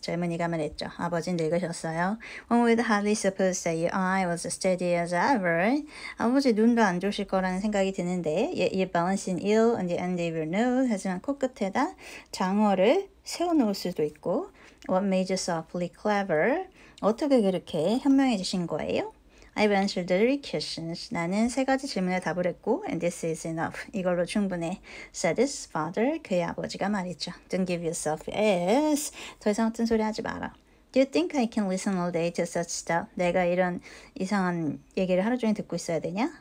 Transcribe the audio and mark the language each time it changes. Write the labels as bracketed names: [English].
[Korean] 젊은이가 말했죠. 아버지는 늙으셨어요. [English] One would hardly suppose that your eye was as steady as ever. [Korean] 아버지 눈도 안 좋으실 거라는 생각이 드는데 [English] Yet you balancing ill on the end of your nose. [Korean] 하지만 코끝에다 장어를 세워놓을 수도 있고 [English] What made you so awfully clever? [Korean] 어떻게 그렇게 현명해지신 거예요? [English] I've answered the three questions. [Korean] 나는 세 가지 질문에 답을 했고 [English] and this is enough. [Korean] 이걸로 충분해. [English] said his father. [Korean] 그의 아버지가 말했죠. [English] Don't give yourself airs. [Korean] 더 이상 어떤 소리 하지 마라. [English] Do you think I can listen all day to such stuff? [Korean] 내가 이런 이상한 얘기를 하루 종일 듣고 있어야 되냐?